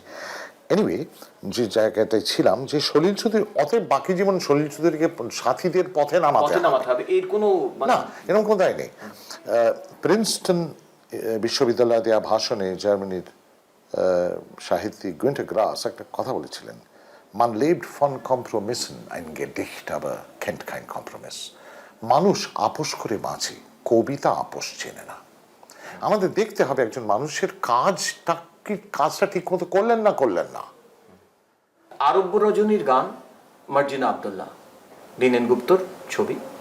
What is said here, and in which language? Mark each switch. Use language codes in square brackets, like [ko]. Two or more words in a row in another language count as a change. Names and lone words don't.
[bn] এনিওয়ে যে জায়গাটায় ছিলাম যে সলিল চৌধুরী, অতএব বাকি জীবন সলিল চৌধুরীকে সাথীদের পথে নামাতে হবে, এর কোনো না এরকম কোনো দায় নেই। প্রিন্সটন বিশ্ববিদ্যালয়ে দেওয়া ভাষণে জার্মানির সাহিত্যিক গুয়েন্টে গ্রাস একটা কথা বলেছিলেন, [de] Man lebt von Kompromissen, ein Gedicht aber kennt kein Kompromiss. [bn] মানুষ আপোষ করে বাঁচে, কবিতা আপোষ চেনে না। আমাদের দেখতে হবে একজন মানুষের কাজটা ঠিক মতো করলেন না। আরব্য রজনীর গান, মার্জিনা আব্দুল্লাহ, দীনেন গুপ্তর ছবি।